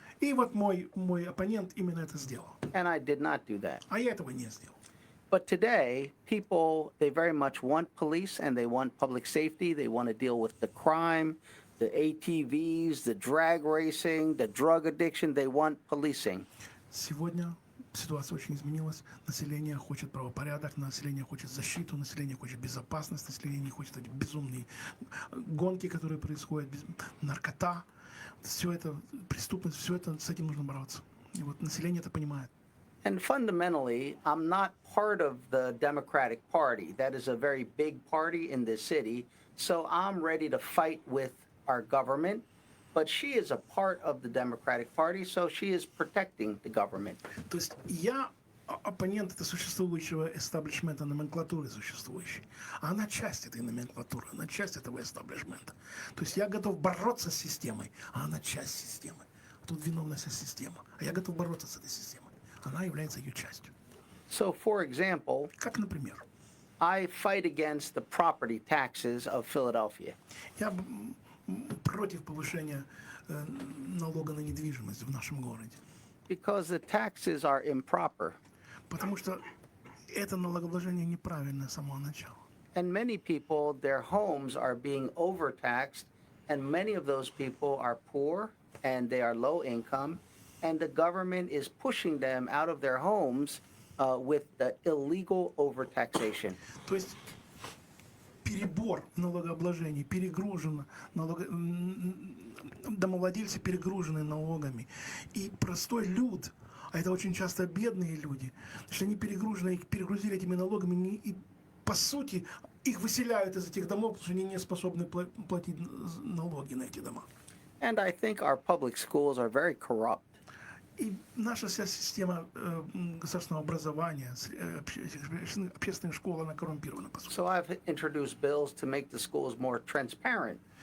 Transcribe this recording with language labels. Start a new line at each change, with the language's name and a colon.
Russian: И вот мой оппонент именно это сделал.
English: And I did not do that.
Russian: А я этого не сделал.
English: But today, people, they very much want police and they want public safety. They want to deal with the crime, the ATVs, the drag racing, the drug addiction. They want policing.
Russian: Сегодня ситуация очень изменилась. Население хочет правопорядок, население хочет защиту, население хочет безопасность, население не хочет эти безумные гонки, которые происходят, наркота. Все это, преступность, все это, с этим нужно бороться. И вот население это понимает.
English: And fundamentally, I'm not part of the Democratic Party. That is a very big party in this city. So I'm ready to fight with our government. But she is a part of the Democratic Party, so she is protecting the government.
Russian: То есть я оппонент это существующего эстаблишмента, номенклатуры существующей. А она часть этой номенклатуры, она часть этого эстаблишмента. То есть я готов бороться с системой, а она часть системы. Тут виновна вся система. А я готов бороться с этой системой. Она является ее частью.
English: So, for example,
Russian: Как, например,
English: I fight against the property taxes of Philadelphia.
Russian: я против повышения налога на недвижимость в нашем городе.
English: Because the taxes are improper.
Russian: Потому что это налогообложение неправильное с самого начала.
English: And many people, their homes are being overtaxed, and many of those people are poor and they are low income, and the government is pushing them out of their homes with the illegal overtaxation.
Russian: То есть перебор в налогообложении, перегружено домовладельцы перегружены налогами. И простой люд, а это очень часто бедные люди, что они перегружены, их перегрузили этими налогами, и по сути их выселяют из этих домов, потому что они не способны платить налоги на эти дома.
English: And I think our public schools are very corrupt.
Russian: И наша вся система государственного образования, общественных школ, она коррумпирована, по сути.
English: So I've introduced bills to make the schools more transparent.